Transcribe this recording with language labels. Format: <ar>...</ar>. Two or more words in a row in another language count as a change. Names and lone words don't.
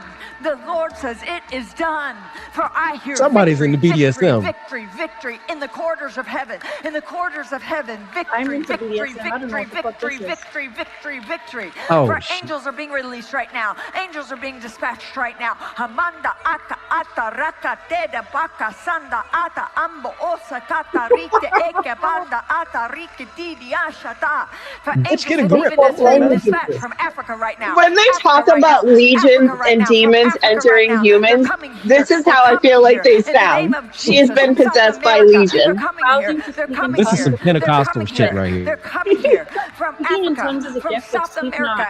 <en>The Lord says it is done. For I hear somebody's victory, in the BDSM. victory, victory in the corridors of heaven. In the corridors of heaven, victory, victory, victory, victory, victory, victory, victory. For angels are being released right now. Angels are being dispatched right now. Hamanda aka ata raka teda baka sanda ata ambo osa kata rite eke banda ata rike didi ashata. For angels are being dispatched from Africa right now. When they talk about legions and demons entering humans, this is how I feel like they sound. She has been possessed by legion. This is some Pentecostal shit right here. They're coming here from Africa, from South America.</en>